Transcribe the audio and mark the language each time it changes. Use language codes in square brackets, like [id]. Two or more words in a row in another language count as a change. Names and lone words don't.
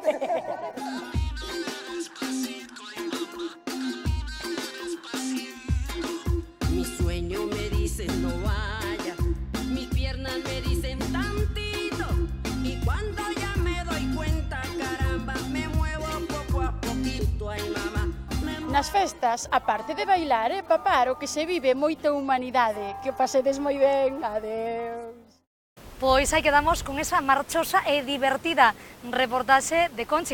[es] Mi sueño me dice no vaya, mis piernas me dicen tantito, y cuando ya me doy cuenta, caramba, me muevo poco a poquito, ay mamá. [gl] Nas festas, aparte de bailar e papar, o que se vive moita humanidade. Que o pasedes moi ben. Adeus. Pois aí quedamos con esa marchosa e divertida reportaxe de Conchi.